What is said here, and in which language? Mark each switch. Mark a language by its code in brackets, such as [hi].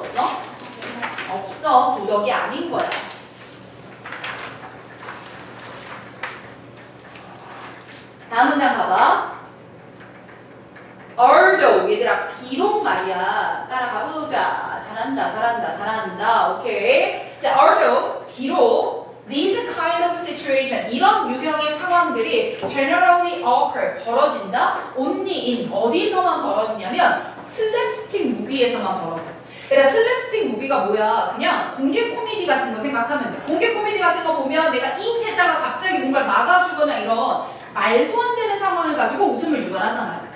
[ko] 없어? 없어. 도덕이 아닌 거야. 다음 문장 봐봐. [en] although [ko] 얘들아 비록 말이야. 따라가 보자. 잘한다. 오케이. [en] 자, although [ko] 비록 [en] these kind of situation [ko] 이런 유형의 상황들이 [en] generally occur [ko] 벌어진다. [en] only in [ko] 어디서만 벌어지냐면 슬랩스틱 무비에서만 벌어져. 그러니까 슬랩스틱 무비가 뭐야? 그냥 공개 코미디 같은 거 생각하면 돼. 공개 코미디 같은 거 보면 내가 잉 했다가 갑자기 뭔가를 막아주거나 이런 말도 안 되는 상황을 가지고 웃음을 유발하잖아요.